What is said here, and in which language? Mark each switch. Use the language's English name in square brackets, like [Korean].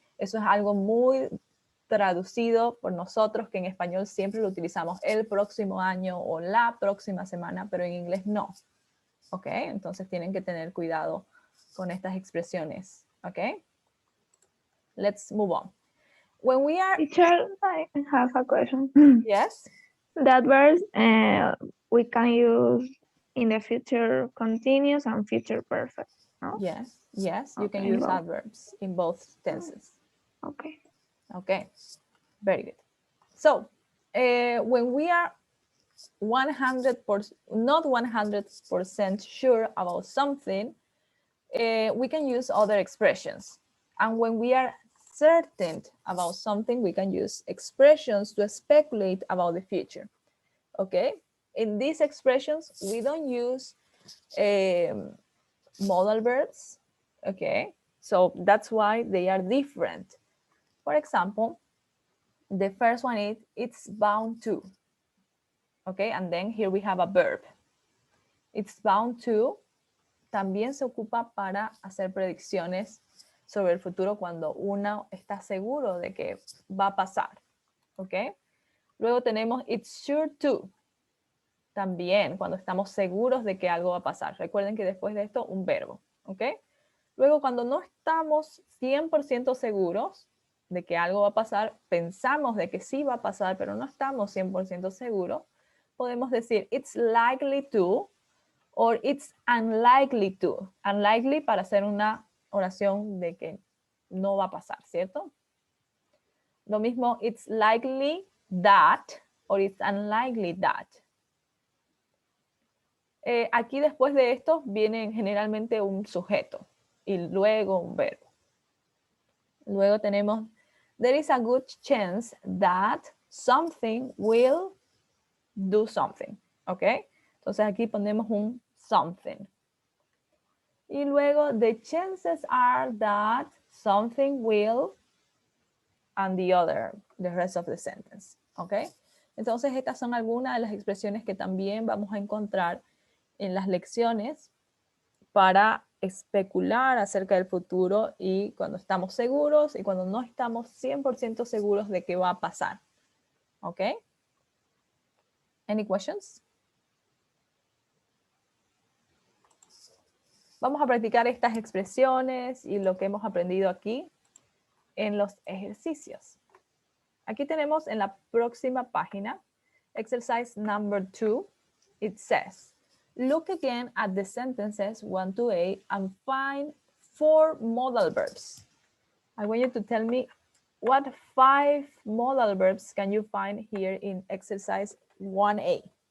[Spanish] Eso es algo muy traducido por nosotros, que en español siempre lo utilizamos el próximo año o la próxima semana, pero en inglés no. ¿Ok? Entonces tienen que tener cuidado con estas expresiones. [English] ¿Ok? Let's move on. When we are... Teacher, I have a question. Yes? That verse we can use in the future continuous and future perfect. No? Yes, yes, you can Okay, use both. adverbs in both tenses. Okay. Okay, very good. So, when we are 100%, not 100% sure about something, we can use other expressions. And when we are certain about something, we can use expressions to speculate about the future. Okay? In these expressions, we don't use modal verbs. Okay? So that's why they are different. For example, the first one is it's bound to. Okay, and then here we have a verb. It's bound to [Spanish] también se ocupa para hacer predicciones sobre el futuro cuando uno está seguro de que va a pasar. Ok, luego tenemos [English] it's sure to. [Spanish] También cuando estamos seguros de que algo va a pasar. Recuerden que después de esto, un verbo. Ok, luego cuando no estamos 100% seguros de que algo va a pasar, pensamos de que sí va a pasar, pero no estamos 100% seguros, podemos decir [English] it's likely to or it's unlikely to. [Spanish] Unlikely para hacer una oración de que no va a pasar, ¿cierto? Lo mismo, [English] it's likely that or it's unlikely that. [Spanish] Aquí después de esto viene generalmente un sujeto y luego un verbo. Luego tenemos [English] there is a good chance that something will do something. ¿Ok? [Spanish] Entonces aquí ponemos un [English] something. [Spanish] Y luego [English] the chances are that something will and the rest of the sentence. [Spanish] ¿Ok? Entonces estas son algunas de las expresiones que también vamos a encontrar en las lecciones para especular acerca del futuro y cuando estamos seguros y cuando no estamos 100% seguros de qué va a pasar. ¿Ok? [English] Any questions? [Spanish] Vamos a practicar estas expresiones y lo que hemos aprendido aquí en los ejercicios. Aquí tenemos en la próxima página, [English] exercise number 2. It says, look again at the sentences 1 to 8 and find 4 modal verbs. I want you to tell me What 5 modal verbs can you find here in exercise 1A?